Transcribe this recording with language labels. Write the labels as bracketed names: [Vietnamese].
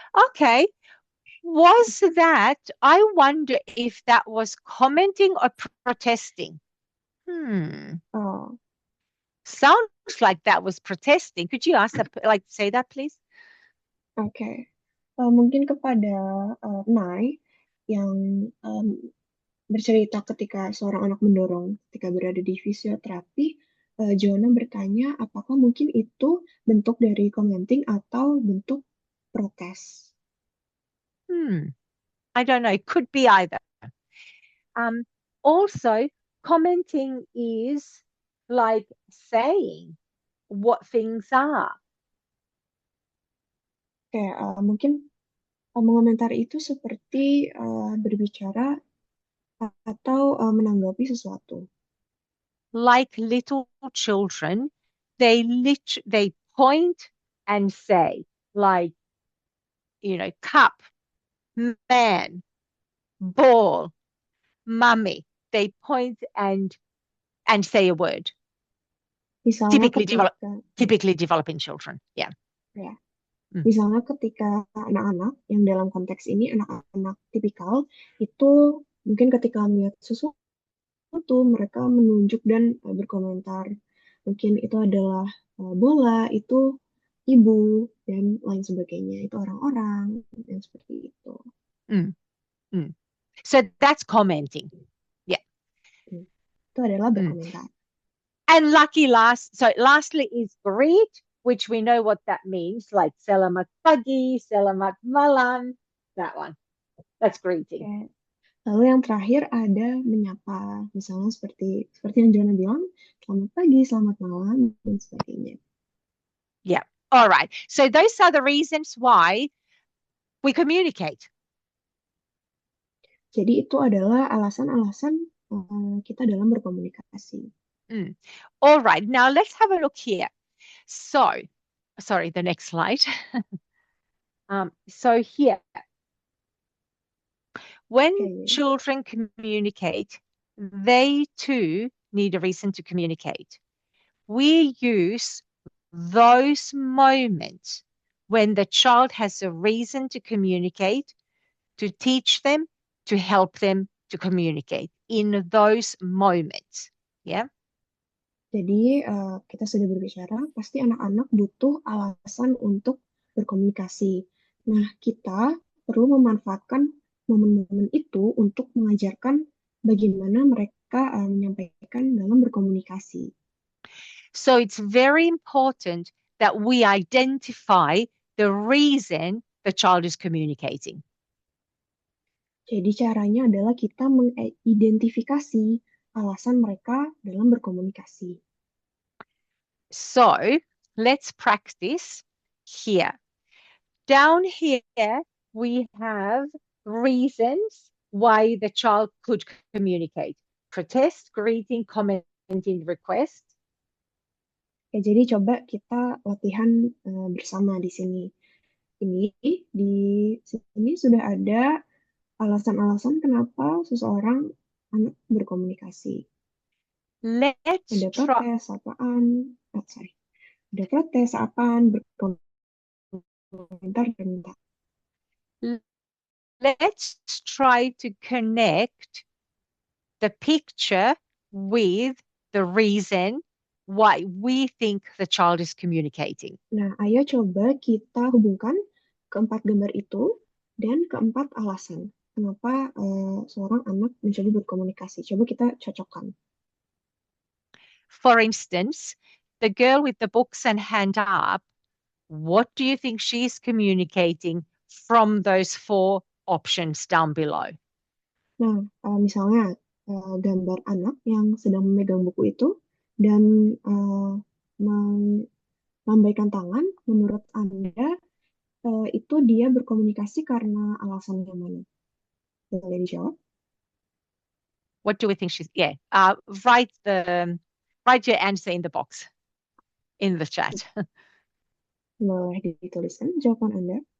[English] Okay. Was that, I wonder if that was commenting or protesting. Oh, Sounds like that was protesting. Could you ask that, like, say that, please? [Indonesian] oke. Mungkin kepada Nai yang bercerita ketika seorang anak mendorong ketika berada di fisioterapi, Joanna bertanya apakah mungkin itu bentuk dari commenting atau bentuk protes. [English] I don't know. It could be either. Also, commenting is like saying what things are. [Indonesian] Kayak mungkin mengomentari itu seperti berbicara atau menanggapi sesuatu. [English] Like little children, they point and say, like, cup, man, ball, mummy. They point and say a word. [Indonesian] Misalnya [English] Typically developing children. Yeah. [Indonesian] Ya. Misalnya ketika anak-anak yang dalam konteks ini anak-anak tipikal itu mungkin ketika melihat sesuatu mereka menunjuk dan berkomentar. Mungkin itu adalah bola, itu ibu dan lain sebagainya. Itu orang-orang yang seperti itu. [English] So that's commenting. Yeah. [Indonesian] Itu adalah berkomentar. [English] And lastly is greet, which we know what that means, like [Indonesian] selamat pagi, selamat malam, [English] that one. That's greeting. Okay. [Indonesian] Lalu yang terakhir ada menyapa, misalnya seperti yang Joanna bilang, selamat pagi, selamat malam, dan sebagainya. [English] Yeah. All right. So those are the reasons why we communicate. [Indonesian] Jadi itu adalah alasan-alasan kita dalam berkomunikasi. [English] All right. Now let's have a look here. So, sorry, the next slide. So here, when children communicate, they too need a reason to communicate. We use those moments when the child has a reason to communicate, to teach them, to help them to communicate in those moments. Yeah. [Indonesian] Jadi kita sudah berbicara, pasti anak-anak butuh alasan untuk berkomunikasi. Nah, kita perlu memanfaatkan momen-momen itu untuk mengajarkan bagaimana mereka menyampaikan dalam berkomunikasi. [English] So it's very important that we identify the reason the child is communicating. [Indonesian] Jadi caranya adalah kita mengidentifikasi alasan mereka dalam berkomunikasi. [English] So let's practice here. Down here, we have reasons why the child could communicate. Protest, greeting, commenting, request. [Indonesian] Oke, jadi coba kita latihan bersama di sini. Di sini sudah ada alasan-alasan kenapa seseorang anak berkomunikasi. Ada protes, apaan? Ada protes, apaan, berkomentar, dan minta. [English] Let's try to connect the picture with the reason why we think the child is communicating. [Indonesian] Nah, ayo coba kita hubungkan keempat gambar itu dan keempat alasan kenapa seorang anak mencoba berkomunikasi. Coba kita cocokkan. [English] For instance, the girl with the books and hand up, what do you think she's communicating from those 4 options down below? [Indonesian] Nah, misalnya gambar anak yang sedang memegang buku itu dan melambaikan tangan, menurut Anda itu dia berkomunikasi karena alasan yang mana? Boleh dijawab? [English] What do we think she's? Yeah, write your answer in the box. in the chat. [Indonesian] Boleh dituliskan jawaban Anda.